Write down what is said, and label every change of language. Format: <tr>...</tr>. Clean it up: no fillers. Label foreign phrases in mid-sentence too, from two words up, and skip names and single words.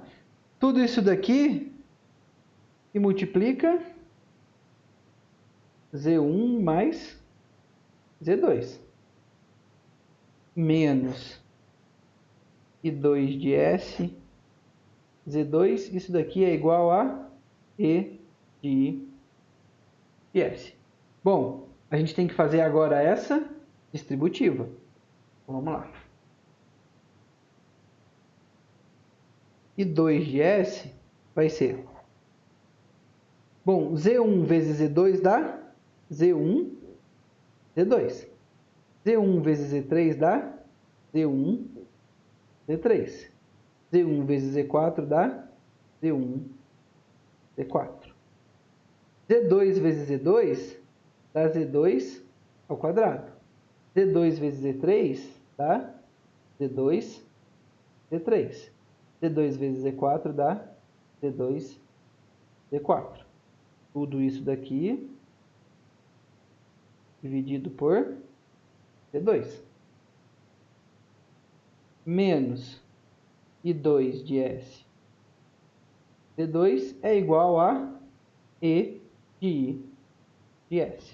<pt>Tudo isso daqui que multiplica Z1 mais Z2 menos I2 de S Z2, isso daqui é igual a E de I de S. Bom, a gente tem que fazer agora essa distributiva. Vamos lá. I2 de S vai ser... Bom, Z1 vezes Z2 dá Z1, Z2. Z1 vezes Z3 dá Z1, Z3. Z1 vezes Z4 dá Z1, Z4. Z2 vezes Z2 dá Z2 ao quadrado. Z2 vezes Z3 dá Z2, Z3. Z2 vezes Z4 dá Z2, Z4. Tudo isso daqui dividido por Z2. Menos I2 de S. Z2 é igual a E de I de S.</pt>